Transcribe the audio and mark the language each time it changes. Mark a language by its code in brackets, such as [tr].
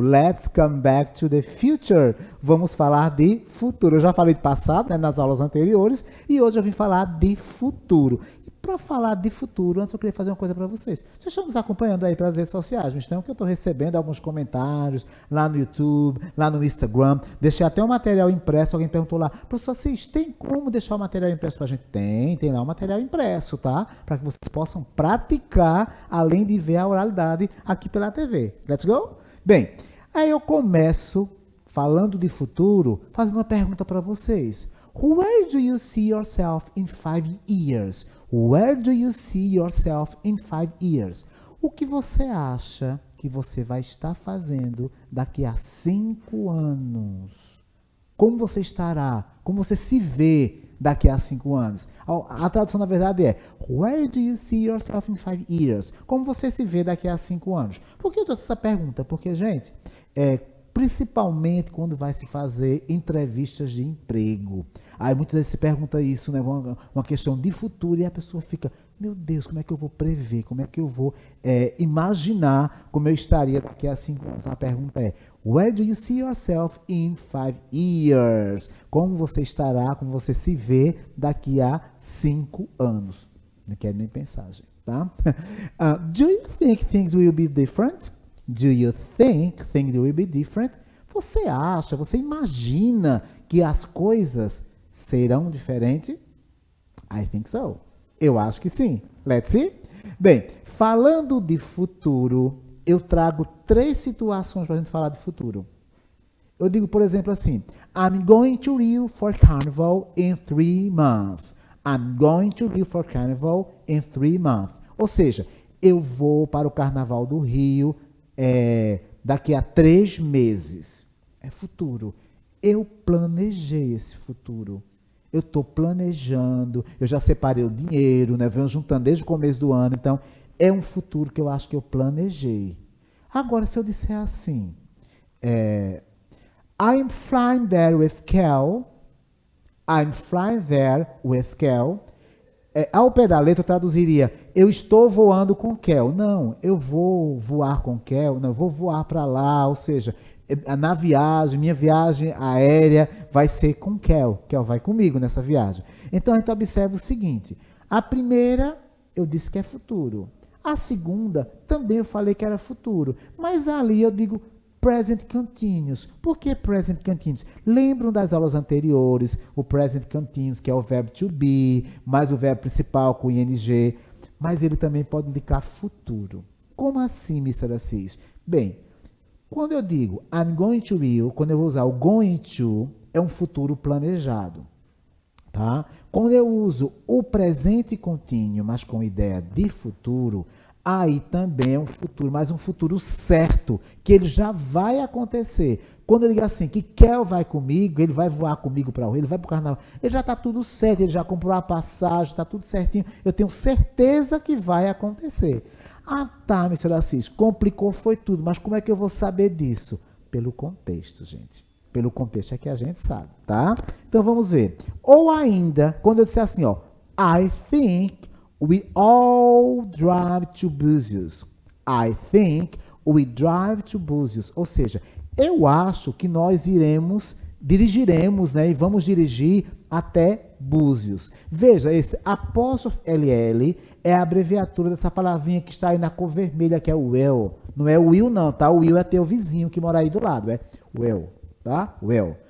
[en] Let's come back to the future. [pt] Vamos falar de futuro. Eu já falei de passado, né, nas aulas anteriores, e hoje eu vim falar de futuro. E para falar de futuro, antes eu queria fazer uma coisa para vocês. Vocês estão nos acompanhando aí pelas redes sociais, então que eu estou recebendo alguns comentários lá no YouTube, lá no Instagram. Deixei até um material impresso. Alguém perguntou lá, professor, vocês têm como deixar o material impresso para a gente? Tem lá o material impresso, tá? Para que vocês possam praticar, além de ver a oralidade aqui pela TV. [en] Let's go? [pt] Bem, aí eu começo falando de futuro, fazendo uma pergunta para vocês. [en] Where do you see yourself in 5 years? Where do you see yourself in 5 years? [pt] O que você acha que você vai estar fazendo daqui a 5 anos? Como você estará? Como você se vê daqui a 5 anos? A tradução, na verdade, é [en] Where do you see yourself in 5 years? [pt] Como você se vê daqui a 5 anos? Por que eu trouxe essa pergunta? Porque, gente, principalmente quando vai se fazer entrevistas de emprego. Aí muitas vezes se pergunta isso, né? Uma questão de futuro, e a pessoa fica, meu Deus, como é que eu vou prever? Como é que eu vou imaginar como eu estaria daqui a 5 anos? [en] A pergunta é, where do you see yourself in 5 years? [pt] Como você estará, como você se vê daqui a 5 anos? Não quero nem pensar, gente, tá? [en] Do you think things will be different? Do you think things will be different? [pt] Você acha, você imagina que as coisas serão diferentes? [en] I think so. [pt] Eu acho que sim. [en] Let's see? [pt] Bem, falando de futuro, eu trago 3 situações para a gente falar de futuro. [en] Eu digo, por exemplo, assim, I'm going to Rio for Carnival in 3 months. I'm going to Rio for Carnival in 3 months. [pt] Ou seja, eu vou para o Carnaval do Rio daqui a 3 meses. É futuro. Eu planejei esse futuro. Eu estou planejando, eu já separei o dinheiro, né? Venho juntando desde o começo do ano. Então, é um futuro que eu acho que eu planejei. Agora, se eu disser assim, [en] I'm flying there with Kel. I'm flying there with Kel. [pt] Ao pé da letra, eu traduziria, eu estou voando com Kel. Não, eu vou voar com Kel. Não, eu vou voar para lá. Ou seja, na viagem, minha viagem aérea vai ser com Kel. Kel vai comigo nessa viagem. Então, a gente observa o seguinte. A primeira, eu disse que é futuro. A segunda, também eu falei que era futuro. Mas ali eu digo present continuous. Por que present continuous? Lembram das aulas anteriores, o present continuous, que é o verbo to be, mais o verbo principal com ing, mas ele também pode indicar futuro. Como assim, Mr. Assis? Bem, quando eu digo [en] I'm going to Rio, [pt] quando eu vou usar o going to, é um futuro planejado. Tá? Quando eu uso o presente contínuo, mas com ideia de futuro, aí também é um futuro, mas um futuro certo, que ele já vai acontecer. Quando eu digo assim, que Kel vai comigo, ele vai voar comigo para o Rio, ele vai para o Carnaval, ele já está tudo certo, ele já comprou a passagem, está tudo certinho, eu tenho certeza que vai acontecer. Ah, tá, Mr. Assis, complicou foi tudo, mas como é que eu vou saber disso? Pelo contexto, gente. Pelo contexto é que a gente sabe, tá? Então vamos ver. Ou ainda, quando eu disser assim, ó, [en] I think we all drive to Búzios. I think we drive to Búzios. [pt] Ou seja, eu acho que nós dirigiremos, né, e vamos dirigir até Búzios. Veja, esse apóstrofe LL é a abreviatura dessa palavrinha que está aí na cor vermelha, que é o will. Não é o will não, tá? O will é teu vizinho que mora aí do lado, é will, tá? Will.